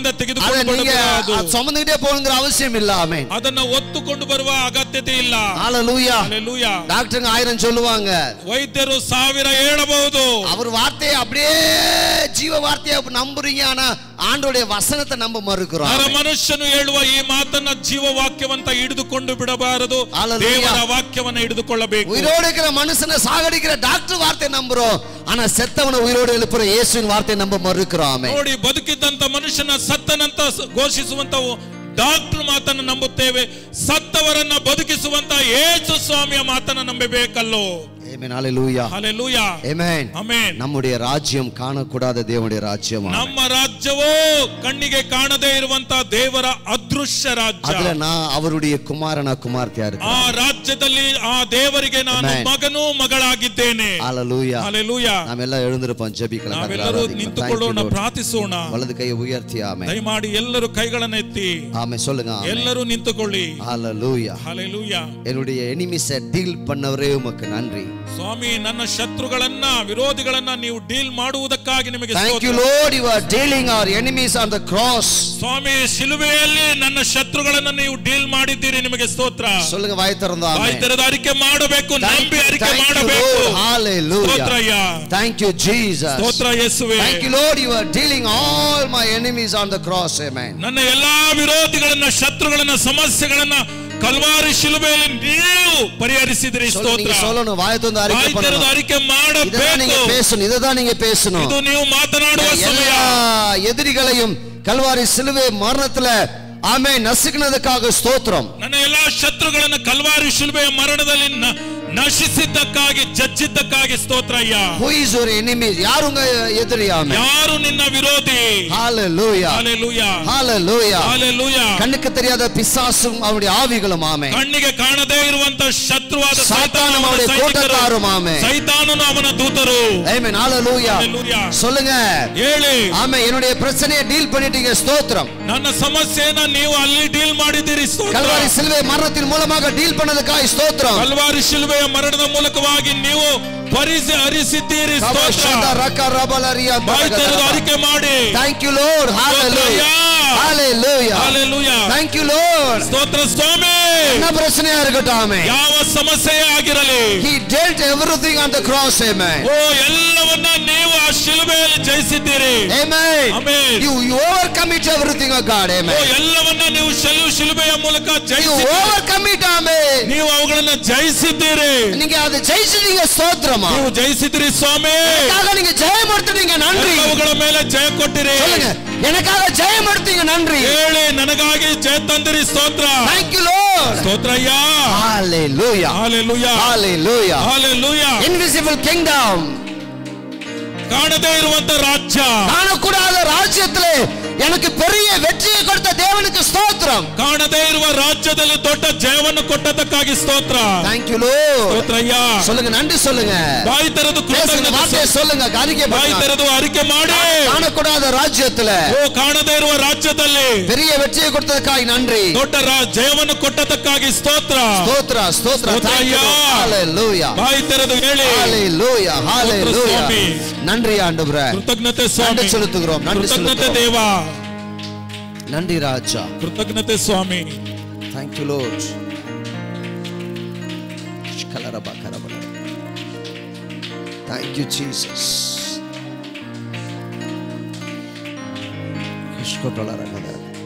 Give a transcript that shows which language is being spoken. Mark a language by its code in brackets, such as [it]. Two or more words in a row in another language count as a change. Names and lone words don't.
[ta] அத [kn] ತೆಗೆದುಕೊಂಡು [ta] நீங்க [kn] ಬರಬಾರದು. [ta] சுமந்துட்டே போகணுங்கிற அவசியம் இல்ல. ஆமென். [kn] ಅದನ್ನ ಒತ್ತುಕೊಂಡು ಬರುವ ಅಗತ್ಯತೆ ಇಲ್ಲ. [ta] ஹalleluya. ஹalleluya. டாக்டருங்க 1000 சொல்லுவாங்க. [kn] ವೈದ್ಯರು 1000 ಹೇಳಬಹುದು. [ta] அவர் வார்த்தையை அப்படியே ஜீவ வார்த்தையை நம்புறீங்க, ஆனா ஆண்டவருடைய வசனத்தை நம்ப மறுக்கிறோம். [kn] ನರ ಮನುಷ್ಯನು ಹೇಳುವ ಈ ಮಾತನ್ನ ಜೀವ ವಾಕ್ಯವಂತ ಹಿಡಿದುಕೊಂಡು ಬಿಡಬಾರದು. Hallelujah. ದೇವರ ವಾಕ್ಯವನ್ನ ಹಿಡಿದುಕೊಳ್ಳಬೇಕು. [ta] உயிரோடு இருக்கிற மனுஷனை சாகடிக்கிற டாக்டர் வார்த்தையை நம்புறோம், ஆனா செத்தவனை உயிரோடு எழுப்புற இயேசுவின் வார்த்தையை நம்ப மறுக்கிறோம். ஆமென். [kn] ನೋಡಿ, ಬದುಕಿದ್ದಂತ ಮನುಷ್ಯನ ಸತ್ತನಂತ ಘೋಷಿಸುವಂತವು ಡಾಕ್ಟರ್ ಮಾತನ್ನು ನಂಬುತ್ತೇವೆ. ಸತ್ತವರನ್ನ ಬದುಕಿಸುವಂತ ಯೇಸು ಸ್ವಾಮಿಯ ಮಾತನ್ನ ನಂಬಬೇಕಲ್ಲೋ. [ta] ஆமென். ஹalleluya. ஹalleluya. ஆமென். [kn] ಆಮೆನ್. [ta] நம்முடைய ராஜ்யம் காணக்கூடாத தேவனுடைய ராஜ்யம். [kn] ನಮ್ಮ ರಾಜ್ಯವೋ ಕಣ್ಣಿಗೆ ಕಾಣದೇ ಇರುವಂತ ದೇವರ ಅದೃಶ್ಯ ರಾಜ್ಯ. [ta] அதுல நான் அவருடைய குமாரனா குமார்த்தியா [kn] ಆ [ta] இருக்கேன். [kn] ರಾಜ್ಯದಲ್ಲಿ ಆ ದೇವರಿಗೆ ನಾನು Amen. ಮಗನೂ ಮಗಳಾಗಿದ್ದೇನೆ. [ta] ஹalleluya. ஹalleluya. நாம் எல்லாம் எழுந்திருப்போம், ஜெபிக்கலாம். [kn] ನಾವೆಲ್ಲರೂ ನಿಂತುಕೊಳ್ಳೋಣ, ಪ್ರಾರ್ಥಿಸೋಣ. [ta] வலது கையை உயர்த்தி. ஆமென். [kn] ದಯಮಾಡಿ ಎಲ್ಲರೂ ಕೈಗಳನ್ನು ಎತ್ತಿ [ta] ஆமென் சொல்லுங்க. ஆமென். [kn] ಎಲ್ಲರೂ ನಿಂತುಕೊಳ್ಳಿ. [ta] ஹalleluya. ஹalleluya. என்னுடைய [en] enemies deal [ta] பண்ணவரே உமக்கு நன்றி. [kn] ಸ್ವಾಮಿ, ನನ್ನ ಶತ್ರುಗಳನ್ನ, ವಿರೋಧಿಗಳನ್ನ ನೀವು ಡೀಲ್ ಮಾಡುವುದಕ್ಕಾಗಿ ನಿಮಗೆ [en] Thank you [kn] ಸ್ತೋತ್ರ. [en] Lord, you are dealing our enemies on the cross. [kn] ಸ್ವಾಮಿ, ಶಿಲುಬೆಯಲ್ಲಿ ನನ್ನ ಶತ್ರುಗಳನ್ನ ನೀವು ಡೀಲ್ ಮಾಡಿದ್ದೀರಿ, ನಿಮಗೆ ಸ್ತೋತ್ರ. [ta] சொல்லுங்க, வாய் திறந்து. [kn] ಬಾಯಿ [ta] ஆமென். [kn] ತೆರೆದು ಅರಿಕೆ ಮಾಡಬೇಕು, ನಂಬಿ ಅರಿಕೆ [en] Thank you [kn] ಮಾಡಬೇಕು. [en] Lord. Hallelujah. [kn] ಸ್ತೋತ್ರ ಅಯ್ಯ. [en] Thank you Jesus. [kn] ಸ್ತೋತ್ರ ಯೇಸುವೇ. [en] Thank you Lord, you are dealing all my enemies on the cross. Amen. [kn] ನನ್ನ ಎಲ್ಲಾ ವಿರೋಧಿಗಳನ್ನ, ಶತ್ರುಗಳನ್ನ, ಸಮಸ್ಯೆಗಳನ್ನ ಕಲ್ವಾರಿ ಶಿಲುಬೆಯಲ್ಲಿ ನೀವು ಪರಿಹರಿಸಿದ್ರಿ. ಸ್ತೋತ್ರ. [ta] சொல்லணும், வாயை திறந்து அறிக்கை பண்ணணும். [kn] அறிக்கை ಮಾಡಬೇಕು. [ta] நீங்க பேசணும், இதுதான் நீங்க பேசணும். [kn] ಇದು ನೀವು ಮಾತನಾಡುವ ಸಮಯ. [ta] எதிரிகளையும் கல்வாரி சிலுவை மரணத்துல ஆமென் நசுக்கினதுக்காக ஸ்தோத்திரம். [kn] ನನ್ನ ಎಲ್ಲಾ ಶತ್ರುಗಳನ್ನು ಕಲ್ವಾರಿ ಶಿಲುಬೆಯ ಮರಣದಲ್ಲಿ ನಶಿಸಿದ್ದಕ್ಕಾಗಿ, ಜಜ್ಜಿದ್ದಕ್ಕಾಗಿ ಸ್ತೋತ್ರ ಅಯ್ಯ. [en] Who is your enemy? [ta] யாரு உங்க எதிரி? ஆமென். [kn] ಯಾರು ನಿನ್ನ ವಿರೋಧಿ? Hallelujah. Hallelujah. Hallelujah. Hallelujah. [ta] கண்ணுக்கு தெரியாத பிசாசும் அவருடைய ஆவிகளும் ஆமென். [kn] ಕಣ್ಣಿಗೆ ಕಾಣದೇ ಇರುವಂತ ಶತ್ರುವಾದ [ta] சாத்தானும் அவருடைய கூட்டத்தாரும் ஆமென். [kn] ಸೈತಾನನು ಅವನ ದೂತರು. [en] Amen. Hallelujah. Hallelujah. [ta] சொல்லுங்க. [kn] ಹೇಳಿ. [ta] ஆமென். என்னுடைய பிரச்சனையை டீல் பண்ணிட்டீங்க. ஸ்தோத்திரம். [kn] ನನ್ನ ಸಮಸ್ಯೆಯನ್ನು ನೀವು ಅಲ್ಲಿ ಡೀಲ್ ಮಾಡಿದಿರಿ. ಸ್ತೋತ್ರ. [ta] கல்வாரி சிலுவை மரணத்தின் மூலமாக டீல் பண்ணதுக்காக ஸ்தோத்திரம். [kn] ಕಲ್ವಾರಿ ಶಿಲುಬೆಯ ಮರಣದ ಮೂಲಕವಾಗಿ ನೀವು ಪರಿಹರಿಸಿದ್ದೀರಿ. ಅರಿಕೆ ಮಾಡಿ. [en] Thank you Lord. Hallelujah. Hallelujah. Hallelujah. Thank you Lord. [kn] ಸ್ತೋತ್ರ ಸ್ವಾಮಿ. [ta] என்ன பிரச்சனையா இருக்கட்டும் ஆமென். [kn] ಯಾವ ಸಮಸ್ಯೆಯೇ ಆಗಿರಲಿ. [en] He dealt everything on the cross. Amen. [kn] ಓ ಎಲ್ಲವನ್ನ ನೀವು ಆ ಶಿಲುಬೆಯಲ್ಲಿ ಜಯಿಸಿದ್ದೀರಿ. [en] Amen. Amen. You overcome it everything of God. Amen. [kn] ಓ ಎಲ್ಲವನ್ನ ನೀವು ಶಿಲುಬೆಯ ಮೂಲಕ ಜಯಿಸಿದ್ದೀರಿ. [en] You overcome it. Amen. [kn] ನೀವು ಅವುಗಳನ್ನು ಜಯಿಸಿದ್ದೀರಿ. [ta] நீங்க அதை ஜெயிச்சிட்டீங்க. ஸ்தோத்திரமா. [kn] ನೀವು ಜಯಿಸಿದ್ರಿ ಸ್ವಾಮಿ. [ta] எனக்காக நீங்க ஜெயம் எடுத்துட்டீங்க. நன்றி. [kn] ಅವುಗಳ ಮೇಲೆ ಜಯ ಕೊಟ್ಟಿರಿ. [ta] சொல்லுங்க, எனக்காக ஜெயம் எடுத்தீங்க. நன்றி. [kn] ಹೇಳಿ, ನನಗಾಗಿ ಜಯ ತಂದಿರಿ. ಸ್ತೋತ್ರ. [en] Thank you Lord. [kn] ಸ್ತೋತ್ರ ಅಯ್ಯ. [en] Hallelujah. Hallelujah. Hallelujah. Hallelujah. Invisible kingdom. [kn] ಕಾಣದೇ ಇರುವಂತ ರಾಜ್ಯ. ಕಾಣಕೂಡಾದ ರಾಜ್ಯದಲ್ಲಿ [ta] எனக்கு பெரிய வெற்றியை கொடுத்த தேவனுக்கு ஸ்தோத்திரம். [kn] ಕಾಣದೇ ಇರುವ ರಾಜ್ಯದಲ್ಲಿ ದೊಡ್ಡ ಜಯವನ್ನು ಕೊಟ್ಟದಕ್ಕಾಗಿ ಸ್ತೋತ್ರ. [en] Thank you Lord. [kn] ಸ್ತೋತ್ರ ಅಯ್ಯ. [ta] சொல்லுங்க, நன்றி சொல்லுங்க. [kn] ಬಾಯಿ ತೆರೆದು [ta] வார்த்தை சொல்லுங்க, அறிக்கை [kn] ಬಾಯಿ ತೆರೆದು ಅರಿಕೆ ಮಾಡಿ. [ta] காணக்கூடாத ராஜ்யத்துல, [kn] ಓ ಕಾಣದೇ ಇರುವ ರಾಜ್ಯದಲ್ಲಿ [ta] பெரிய வெற்றியை கொடுத்ததற்காக நன்றி. [kn] ದೊಡ್ಡ ಜಯವನ್ನು ಕೊಟ್ಟದಕ್ಕಾಗಿ ಸ್ತೋತ್ರ. ಸ್ತೋತ್ರ, ಸ್ತೋತ್ರ. Hallelujah. ಬಾಯಿ ತೆರೆದು ಹೇಳಿ. [en] Hallelujah. Hallelujah. [ta] நன்றி ஆண்டவரே. [kn] ಕೃತಜ್ಞತೆ ಸ್ವಾಮಿ. [ta] நன்றி செலுத்துகிறோம். நன்றி [kn] ಕೃತಜ್ಞತೆ ದೇವ. [ta] நன்றி ராஜா. [kn] ಕೃತಜ್ಞತೆ ಸ್ವಾಮಿ. [en] Thank you Lord. Thank you Jesus.